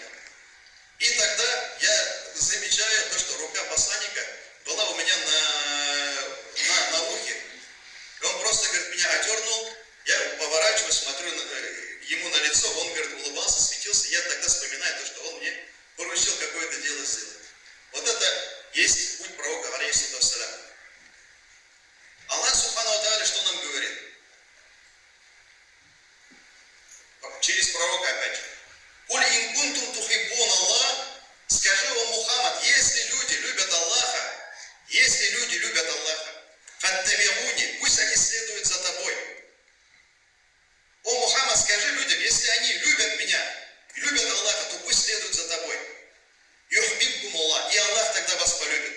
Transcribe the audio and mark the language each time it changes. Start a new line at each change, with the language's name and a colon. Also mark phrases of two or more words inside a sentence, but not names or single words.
Russian: И тогда я замечаю то, что рука посланника была у меня на ухе. И он просто, говорит, меня одернул, я поворачиваюсь, смотрю ему на лицо, он, говорит, улыбался, светился, я тогда вспоминаю то, что он мне поручил какое-то дело сделать. Вот это есть путь пророка, алейхиссалям. Аллах
Arabic: سبحانه وتعالى
Russian: что нам говорит? Через пророка опять же.
Arabic: «قل إن كنتم تحبون الله»,
Russian: скажи, о Мухаммад, если люди любят Аллаха, фаттабиуни, пусть они следуют за тобой. О Мухаммад, скажи людям, если они любят меня, любят Аллаха, то пусть следуют за тобой.
Arabic: يحببكم الله,
Russian: и Аллах тогда вас полюбит.